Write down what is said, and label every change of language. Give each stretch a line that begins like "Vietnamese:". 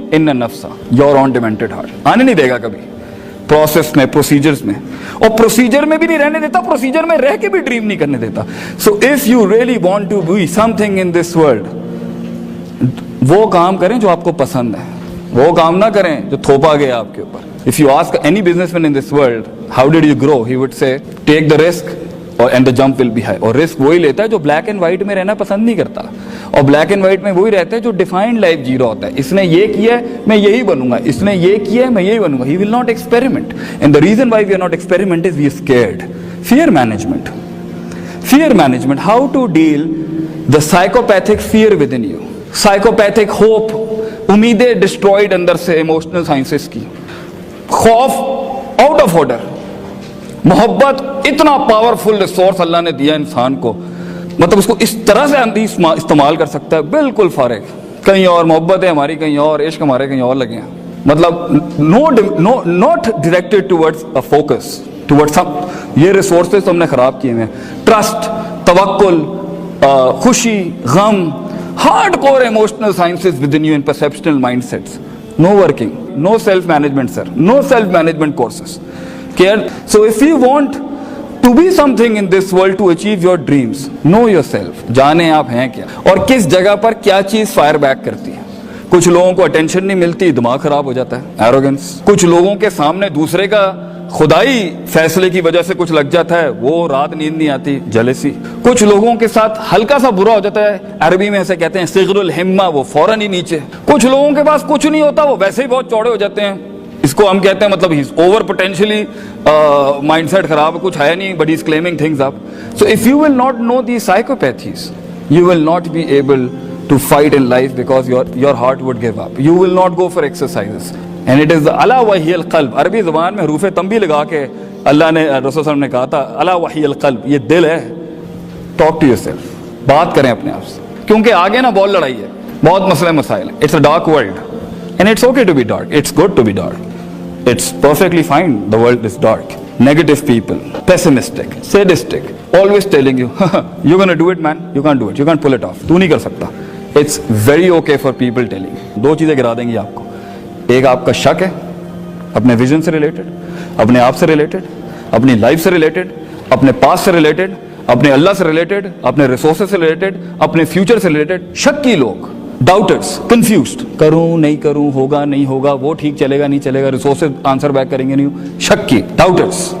Arabic: इन नफ्सा,
English: Your own demented heart.
Hindi: आने नहीं देगा कभी प्रोसेस में, प्रोसीजर्स में. और प्रोसीजर में भी नहीं रहने देता, प्रोसीजर में रह के भी ड्रीम नहीं करने देता.
English: so if you really want to be something in this world,
Hindi: वो काम करें जो आपको पसंद है, वो काम ना करें जो थोपा गया आपके ऊपर.
English: If you ask any businessman in this world, how did you grow? He would say, take the risk and the jump will be high.
Hindi: और रिस्क वही लेता है जो ब्लैक एंड व्हाइट में रहना पसंद नहीं करता. और ब्लैक एंड व्हाइट में वही रहता है जो डिफाइंड लाइफ जी रहा होता है. इसने ये किया है, मैं यही बनूंगा. इसने ये किया है, मैं यही बनूंगा.
English: He will not experiment. And the reason why we are not experiment is we are scared. Fear management. Fear management. How to deal the psychopathic fear within you. Psychopathic hope.
Hindi: उम्मीदें डिस्ट्रॉयड अंदर से emotional sciences की. खौफ out of order. मोहब्बत इतना powerful resource अल्लाह ने दिया इंसान को, मतलब उसको इस तरह से अंधी इस्तेमाल कर सकता है, बिल्कुल फारिग. कहीं और मोहब्बत है हमारी, कहीं और इश्क हमारे कहीं और लगे हैं. मतलब
English: Not directed towards a focus, towards some.
Hindi: ये रिसोर्सेस हमने खराब किए हैं. ट्रस्ट, तवक्कुल, खुशी, गम,
English: hardcore emotional sciences within you and perceptual mindsets. No working, no self-management, sir. No self-management courses. Care. So if you want to be something in this world, to achieve your dreams, know yourself.
Hindi: जाने आप हैं क्या और किस जगह पर क्या चीज फायर बैक करती है. कुछ लोगों को अटेंशन नहीं मिलती, दिमाग खराब हो जाता है, एरोगेंस. कुछ लोगों के सामने दूसरे का खुदाई फैसले की वजह से कुछ लग जाता है, वो रात नींद नहीं आती, जेलसी. कुछ लोगों के साथ हल्का सा बुरा हो जाता है, अरबी में ऐसे कहते हैं सिगरुल हिम्मा, वो फौरन ही नीचे. कुछ लोगों के पास कुछ नहीं होता, वो वैसे ही बहुत चौड़े हो जाते हैं. इसको हम कहते हैं मतलब ही ओवर पोटेंशियली माइंडसेट खराब है, कुछ है नहीं,
English: But he is claiming things up. So if you will not know the psychopathies, you will not be able to fight in life because your heart would give up. You will not go for exercises. And it is the
Arabic: ala wahiyal qalb.
Hindi: अरबी ज़बान में हरूफ तंबी लगा के अल्लाह ने, रसूल सल्लल्लाहु अलैहि वसल्लम ने कहा था,
Arabic: अला वहियल क़ल्ब,
Hindi: ये दिल है.
English: talk to yourself,
Hindi: बात करें अपने आप से, क्योंकि आगे ना बहुत लड़ाई है, बहुत मसले मसाइल.
English: It's a dark world and it's okay to be dark. It's good to be dark. It's perfectly fine. The world is dark. Negative people, pessimistic, sadistic, always telling you, you're gonna do it, man. You can't do it. You can't pull it off.
Hindi: तू नहीं कर सकता.
English: It's very okay for people telling you.
Hindi: दो चीजें गिरा देंगी आपको. एक आपका शक है अपने विजन से रिलेटेड, अपने आप से रिलेटेड, अपनी लाइफ से रिलेटेड, अपने पास्ट से रिलेटेड, अपने अल्लाह से रिलेटेड, अपने रिसोर्सेज से रिलेटेड, अपने फ्यूचर से रिलेटेड. शक्की लोग, डाउटर्स, कंफ्यूज्ड, करूं नहीं करूं, होगा नहीं होगा, वो ठीक चलेगा नहीं चलेगा, रिसोर्सेज आंसर बैक करेंगे नहीं. शक्की, डाउटर्स.